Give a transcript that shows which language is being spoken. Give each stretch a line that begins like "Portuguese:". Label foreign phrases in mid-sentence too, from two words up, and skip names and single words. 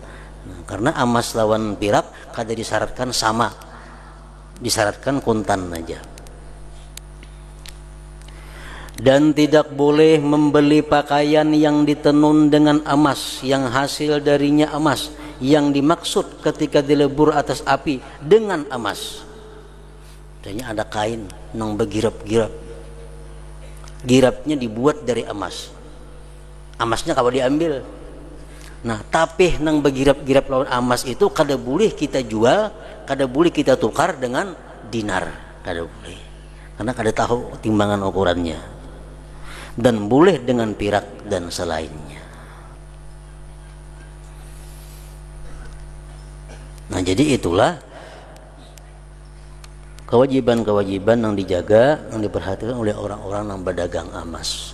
Banjar: Nah, karena emas lawan pirak kada disyaratkan sama, disyaratkan kuntan aja.
Indonesian: Dan tidak boleh membeli pakaian yang ditenun dengan emas yang hasil darinya emas yang dimaksud ketika dilebur atas api dengan emas.
Banjar: Tanya ada kain nang begirap-girap, girapnya dibuat dari emas, emasnya kalau diambil. Nah tapi nang begirap-girap lawan emas itu kada boleh kita jual, kada boleh kita tukar dengan dinar, kada boleh, karena kada tahu timbangan ukurannya.
Indonesian: Dan boleh dengan pirak dan selainnya. Nah jadi itulah kewajiban-kewajiban yang dijaga, yang diperhatikan oleh orang-orang yang berdagang emas.